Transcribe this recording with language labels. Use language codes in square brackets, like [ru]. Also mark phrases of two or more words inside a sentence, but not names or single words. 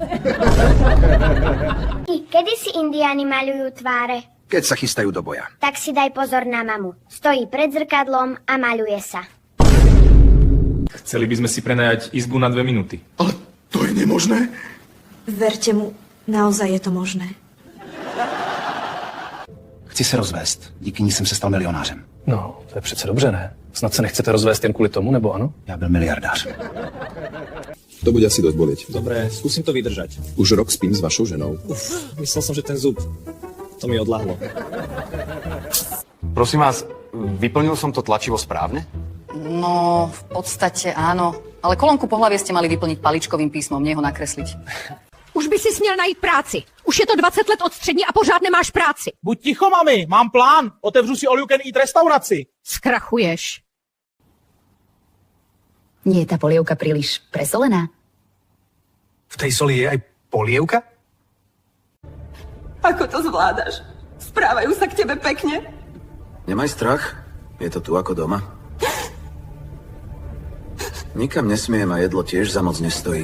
[sk] Kedy si indiáni maľujú tváre? Keď sa chystajú do boja. Tak si daj pozor na mamu. Stojí pred zrkadlom a maľuje sa. Chceli by sme si prenajať izbu na 2 minúty. Ale to je nemožné? Verte mu, naozaj je to možné. [cs] Chci se rozvést. Díky ní jsem se stal milionářem. No, to je přece dobře, ne? Snad se nechcete rozvést jen kvůli tomu, nebo ano? Já byl miliardář. [sk] To bude asi dosť bolieť. Dobre, skúsim to vydržať. Už rok spím s vašou ženou. Myslel som, že ten zub. To mi odľahlo. Prosím vás, vyplnil som to tlačivo správne? No, v podstate áno. Ale kolónku pohlavie ste mali vyplniť paličkovým písmom, nie ho nakresliť. [cs] Už by si smiel najít práci. Už Už je to 20 let od střední a pořád nemáš práci. Buď ticho, mami, mám plán. Otevřu si [en] all you can eat [cs] restauraci. Skrachuješ. [sk] Nie je tá polievka príliš presolená? V tej soli je aj polievka? Ako to zvládaš? Správajú sa k tebe pekne? Nemaj strach, je to tu ako doma. Nikam nesmiem a jedlo tiež za moc nestojí.